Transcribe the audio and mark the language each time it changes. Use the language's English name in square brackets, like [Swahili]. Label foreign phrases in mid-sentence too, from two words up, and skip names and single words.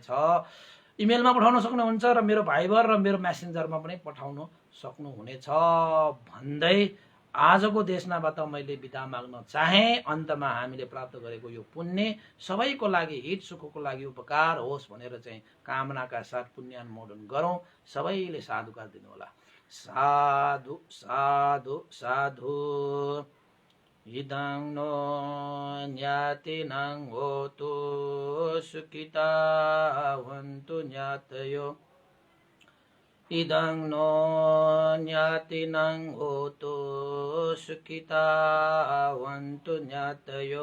[Nepali] इमेलमा पठाउन सक्नुहुन्छ र मेरो भाइबर र मेरो मेसेन्जरमा पनि पठाउन सक्नुहुनेछ भन्दै आजको देशनाबाट मैले बिदा माग्न चाहे। अन्तमा हामीले प्राप्त गरेको यो पुण्य सबैको लागि हित सुखको लागि उपकार होस् भनेर चाहिँ कामनाका साथ पुण्यानुमोदन गरौँ। सबैले साधुकार दिनु होला। साधु साधु साधु। [Pali] इदं नो ज्ञातिनां होतु सुखितावन्तु ज्ञातयो। इदं नो ज्ञातिनां होतु सुखितावन्तु ज्ञातयो।